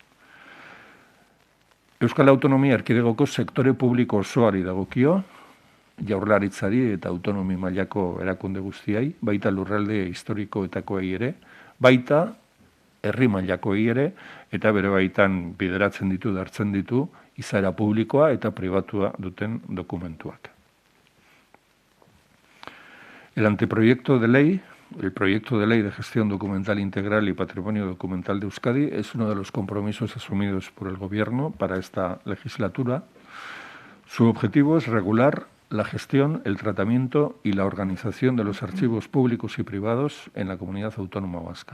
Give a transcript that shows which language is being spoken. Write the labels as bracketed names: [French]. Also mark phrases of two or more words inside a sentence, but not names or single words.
[Basque] Euskal Autonomia Erkidegoko sektore publiko osoari dagokio, Jaurlaritzari eta autonomi mailako erakunde guztiai, baita lurralde historikoetakoei ere, baita herri mailakoei ere, eta bere baitan bideratzen ditu, dartzen ditu, izaera publikoa eta pribatua duten dokumentuak. [Spanish] El proyecto de ley de gestión documental integral y patrimonio documental de Euskadi es uno de los compromisos asumidos por el Gobierno para esta legislatura. Su objetivo es regular la gestión, el tratamiento y la organización de los archivos públicos y privados en la comunidad autónoma vasca.